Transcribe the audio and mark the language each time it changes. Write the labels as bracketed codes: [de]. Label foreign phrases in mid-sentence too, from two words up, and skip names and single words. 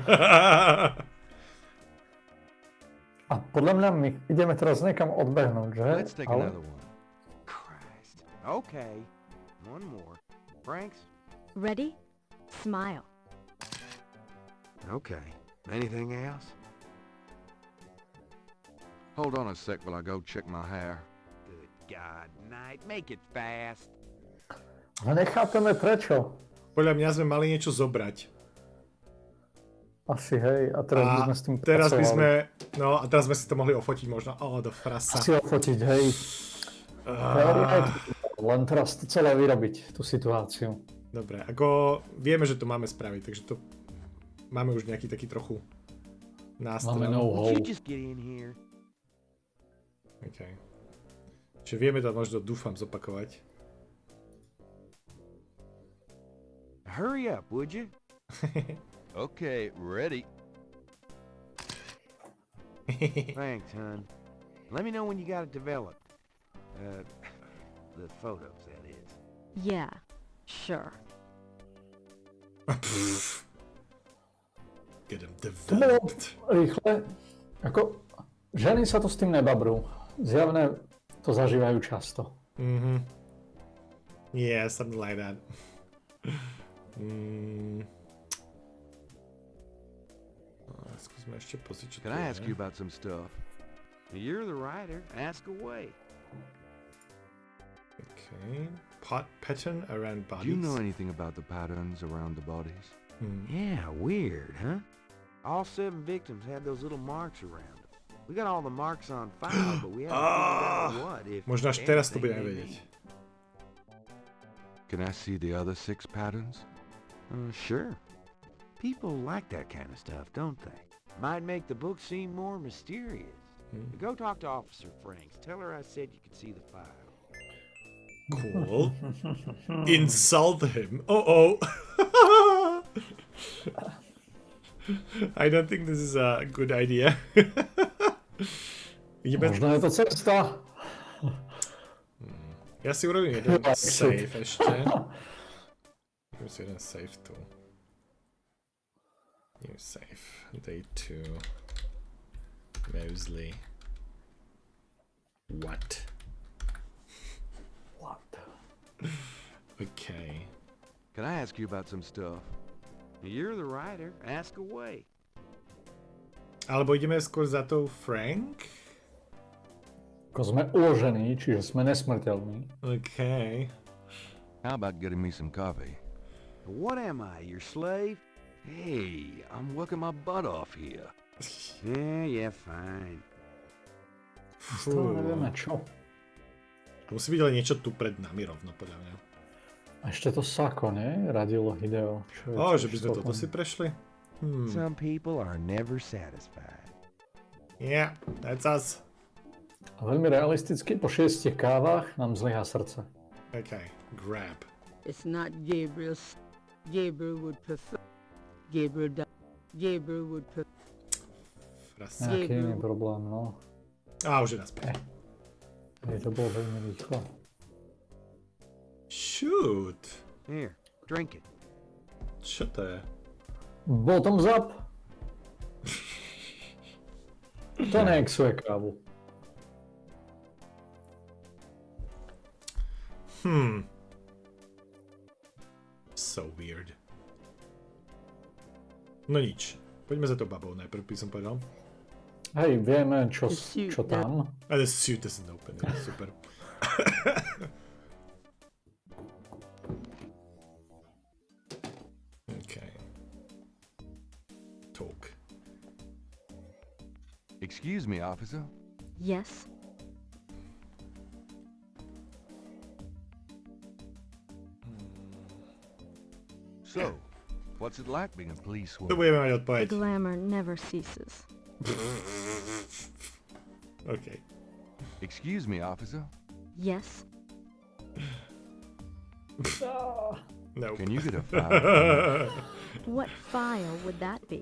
[sk] A podľa mňa my ideme teraz niekam odbehnúť, že? [en] Let's take another one. Christ. Okay. One more. Franks? Ready? Smile. Okay. Anything else? Hold on a sec while I go check my hair. Good God, Knight. Make it fast. [sk] Ale nechápeme prečo. Podľa mňa sme mali niečo zobrať. Asi hej, a teraz by sme s tým teraz by pracovali. sme, no a teraz sme si to mohli ofotiť možno. Do frasa. Asi ofotiť, hej. Len teraz to celé vyrobiť, tú situáciu. Dobre, ako vieme, že to máme spraviť, takže to máme už nejaký taký trochu nástroj. Máme know-how. [en] Would you just get in here? Okay. [sk] Čiže vieme to možno, dúfam, zopakovať. [en] Hurry up, would you? Okay, ready. Thanks, hon. Let me know when you got it developed. The photos, that is. Yeah, sure. Get them [sk] To bolo [en] developed. [sk] rýchle. Ako, ženy sa to s tým nebabrú. Zjavne to zažívajú často. [en] Yeah, something like that. [sk] Skúsme ešte pozrieť, čo to [en] Can I ask you [sk] je. [en] about some stuff? You're the writer. Ask away. Okay. Pattern around Do bodies. you know anything about the patterns around the bodies? Yeah, weird, huh? All 7 victims had those little marks around them. We got all the marks on file, but we haven't figured out what, if [sk] Možno až teraz to [en] anything, [sk] budeme [en] they [sk] vedieť. [en] mean. Can I see the other 6 patterns? Sure. People like that kind of stuff, don't they? Might make the book seem more mysterious. Go talk to Officer Franks. Tell her I said you could see the file. Cool. Insult him. Oh. I don't think this is a good idea. [sk] Ideme... Možno je to cesta. Ja si urobím jeden save ešte. Urobím si jeden save tu. [en] New save. Day 2. Mosley. What? Okay. Can I ask you about some stuff? You're the writer. Ask away. [sk] Alebo ideme skôr za tou Frank? Ako sme uložení, čiže sme nesmrteľní. [en] OK. How about getting me some coffee? What am I, your slave? Hey, I'm working my butt off here. Yeah, fine. [sk] Stále nevieme čo. Musí byť ale niečo tu pred nami rovno, podľa mňa. A ešte to sako, nie? Radilo Hideo. Že by sme toto si prešli? [en] Some people are never satisfied. Yeah, that's us. [sk] A veľmi realisticky, po 6 kávach nám zlyhá srdce. [en] OK, grab. It's not Gabriel's. Gabriel would prefer. Gabriel would prefer. [sk] Frasa. Nejaký iný problém, no. Už je naspäť. To bolo veľmi rýchlo. [en] Shoot. Here, drink it. [sk] Čo to je? [en] Bottoms up! [sk] To neexuje kávu. [en] So weird. [sk] No nič. Poďme za to babou najprv, by som povedal. Hej, vieme, čo tam. [en] A the suit doesn't open, [sk] je super. [en] Okay. Talk. Excuse me, officer. Yes? So, what's it like being a police [sk] Tu [en] woman? [sk] budeme mať [en] The [sk] odpoveď. [en] glamour never ceases. OK. Excuse me, officer. Yes? No. Can you get a file? What file would that be?